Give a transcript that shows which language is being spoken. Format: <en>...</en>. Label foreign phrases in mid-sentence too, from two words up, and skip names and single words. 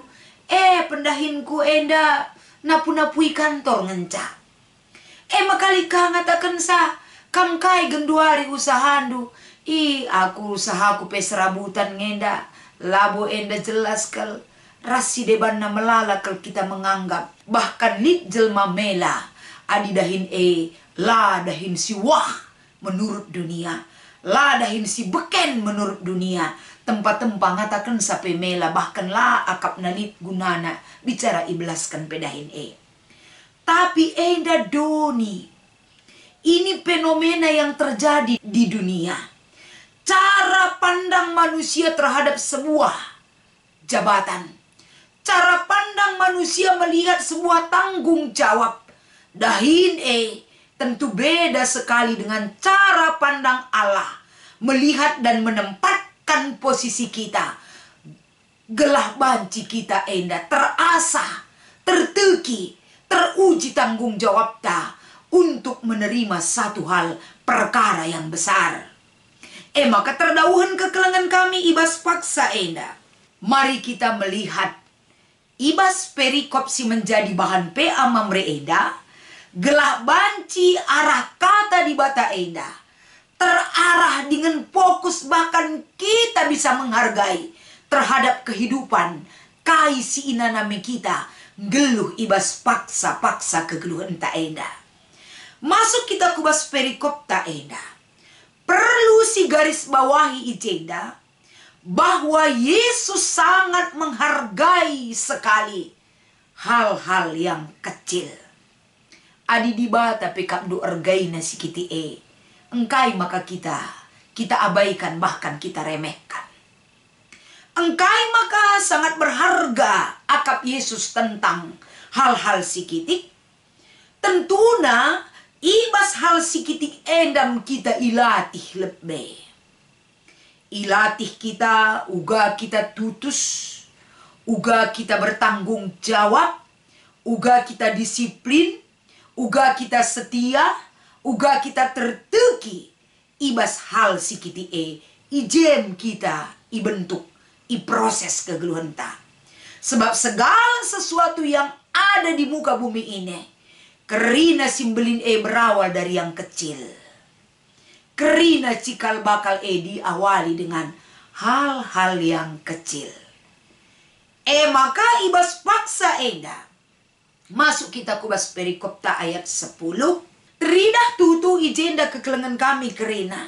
<btx>Pendahinku enda. Napu-napui kantor ngenca. Makali ka ngatakan sa. Kam kai genduari usahandu. Aku usahaku pe serabutan ngenda. Labo enda jelas kal. Rasi deban na melala</btx> <id>kalau kita menganggap bahkan</id> <btx>nit jelma mela adi dahin la dahin si wah</btx> <id>menurut dunia</id> <btx>la dahin si beken</btx> <id>menurut dunia</id> <btx>tempat-tempat ngatakan sape mela bahkan la akap nalit gunana bicara iblaskan pedahin</btx> <id>tapi enda doni ini fenomena yang terjadi di dunia cara pandang manusia terhadap sebuah jabatan. Cara pandang manusia melihat sebuah tanggung jawab. Dahin tentu beda sekali dengan cara pandang Allah. Melihat dan menempatkan posisi kita.</id> <btx>Gelah banci kita enda terasa, terteki, teruji tanggung jawab ta.</btx> <id>Untuk menerima satu hal perkara yang besar.</id> <btx>Maka terdauhan kekelengan kami ibas paksa enda.</btx> <id>Mari kita melihat</id> <btx>ibas perikop si</btx> <id>menjadi bahan</id> <btx>PA mamre eda Gelah banci arah kata di bata enda.</btx> <id>Terarah dengan fokus bahkan kita bisa menghargai terhadap kehidupan.</id> <btx>Kai si inanami kita. Geluh ibas paksa-paksa kegeluhan tak enda. Masuk kita kubas perikop tak enda. Perlu si garis bawahi ijenda.</btx> <id>Bahwa Yesus sangat menghargai sekali hal-hal yang kecil.</id> <btx>Adi dibata pekap do ergai nasi kiti engkai</btx> <id>maka kita abaikan bahkan kita remehkan.</id> <btx>Engkai maka</btx> <id>sangat berharga</id> <btx>akap Yesus tentang hal-hal sikitik. Tentuna ibas hal sikitik endam kita ilatih lebih. Ilatih kita, uga kita tutus, uga kita bertanggung jawab, uga kita disiplin, uga kita setia, uga kita terteki. Ibas hal sikiti ijem kita ibentuk, iproses kegeluhan ta.</btx> <id>Sebab segala sesuatu yang ada di muka bumi ini,</id> <btx>kerina simbelin</btx> <id>berawal dari yang kecil. Kerina cikal bakal diawali dengan hal-hal yang kecil.</id> <btx>Maka ibas paksa enda. Masuk kita kubas perikopta ayat 10. Teridah tutu ijenda kekelengan kami kerina.</btx>